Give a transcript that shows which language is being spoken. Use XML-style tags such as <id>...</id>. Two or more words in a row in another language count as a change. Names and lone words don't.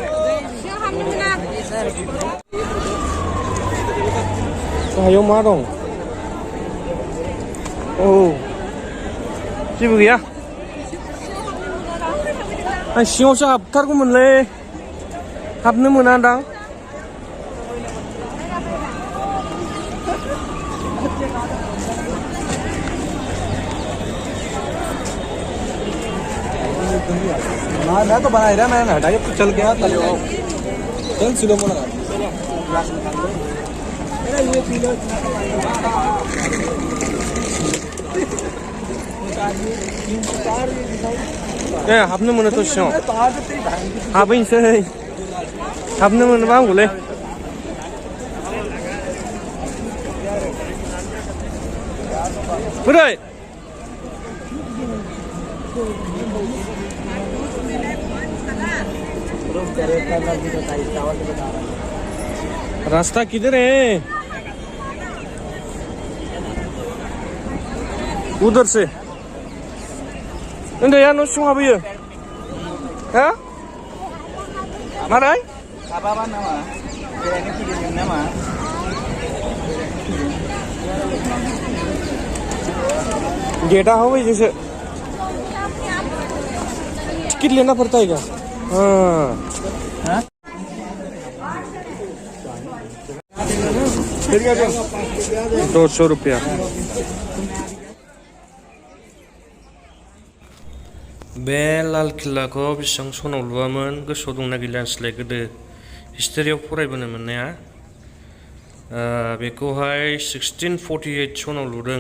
<brx>गाहायाव मा दं? औ जेबो गैया। आं सिङावसो हाबथारगौमोनलै, हाबनो मोना दां।</brx> <hi>मैं तो बना ही रहा, मैंने हटाया तो चल गया। चल सिलो मोड़ा</hi> <brx>हाबनो मोनोथ' सिङाव हाबहैनोसै। हाबनो मोनोबा हामगौलै। बोरै</brx> <hi>रास्ता किधर है? उधर से।</hi> <brx>उन्दैया न' सिङाव हाबहैयो हा? मारै?</brx> <id>Apa nama? Ini video nama.</id> <hi>गेटा हो भाई जैसे टिकट लेना पड़ता है क्या? हाँ 200 रुपया।</hi> <brx>बे लाल किल्लाखौ बेसेबां सनाव लुआमोन गोसोआव दंना गैला नोंसोरलाय? गोदो हिस्टरियाव फरायबोनो मोननाया बेखौहाय 1648 सनाव लुदों।</brx>